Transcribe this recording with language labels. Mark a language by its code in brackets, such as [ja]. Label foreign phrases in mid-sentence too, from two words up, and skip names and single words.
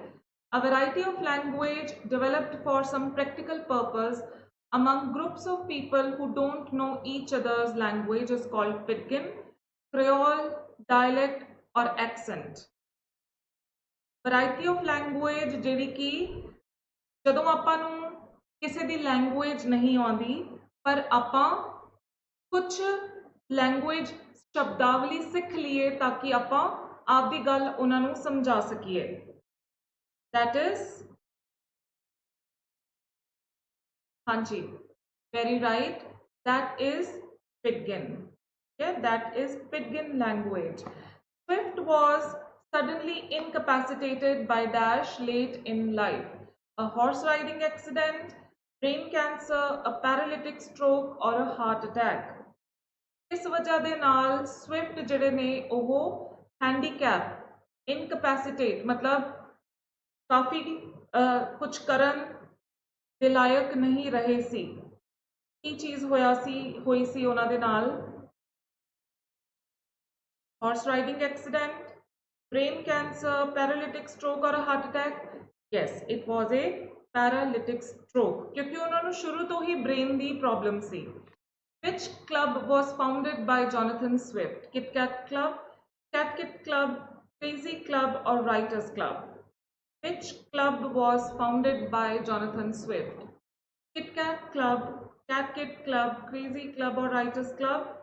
[en] A variety of language developed for some practical purpose among groups of people who don't know each other's language is called pidgin, creole, dialect or accent. Variety of language [pa] ਜਿਹੜੀ ਕਿ ਜਦੋਂ ਆਪਾਂ ਨੂੰ ਕਿਸੇ ਦੀ ਲੈਂਗੁਏਜ ਨਹੀਂ ਆਉਂਦੀ ਪਰ ਆਪਾਂ ਕੁਝ ਲੈਂਗੁਏਜ ਸ਼ਬਦਾਵਲੀ ਸਿੱਖ ਲਈਏ ਤਾਂ ਕਿ ਆਪਾਂ ਆਪਦੀ ਗੱਲ ਉਹਨਾਂ ਨੂੰ ਸਮਝਾ ਸਕੀਏ। [en] That is, ਹਾਂਜੀ, very right, that is pidgin. Yeah, that is pidgin language. Swift was suddenly incapacitated by dash late in life. A horse riding accident, brain cancer, a paralytic stroke or a heart attack. [pa] ਇਸ ਵਜ੍ਹਾ ਦੇ ਨਾਲ ਸਵਿਫਟ ਜਿਹੜੇ ਨੇ ਉਹ [en] handicap incapacitated [pa] ਮਤਲਬ ਕਾਫ਼ੀ ਕੁਝ ਕਰਨ ਦੇ ਲਾਇਕ ਨਹੀਂ ਰਹੇ ਸੀ। ਕੀ ਚੀਜ਼ ਹੋਈ ਸੀ ਉਨ੍ਹਾਂ ਦੇ ਨਾਲ? [en] Horse riding accident, brain cancer, paralytic stroke or a heart attack? Yes, it was a paralytic stroke [pa] ਕਿਉਂਕਿ ਉਨ੍ਹਾਂ ਨੇ ਸ਼ੁਰੂ ਤੋਂ ਹੀ brain ਦੀ problem ਸੀ। [en] Which club was founded by Jonathan Swift? Kit Kat Club, Cat Kit Club, Crazy Club or Writers Club? Which club was founded by Jonathan Swift? Kit Kat Club, Cat Kit Club, Crazy Club or Writers Club?